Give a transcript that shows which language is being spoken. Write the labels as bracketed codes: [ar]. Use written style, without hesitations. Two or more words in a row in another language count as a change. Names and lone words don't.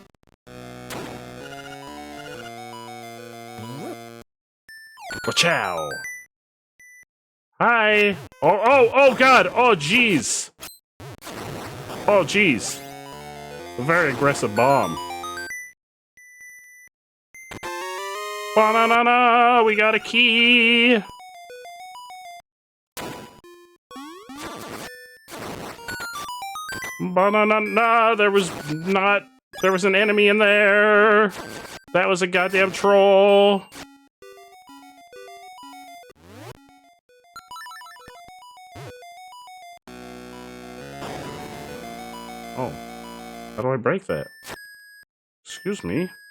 [en] Wachow! Hi! Oh god! Oh jeez! Oh jeez! A very aggressive bomb. Ba-na-na-na! We got a key! Ba-na-na-na! There was an enemy in there! That was a goddamn troll! Oh. How do I break that? Excuse me?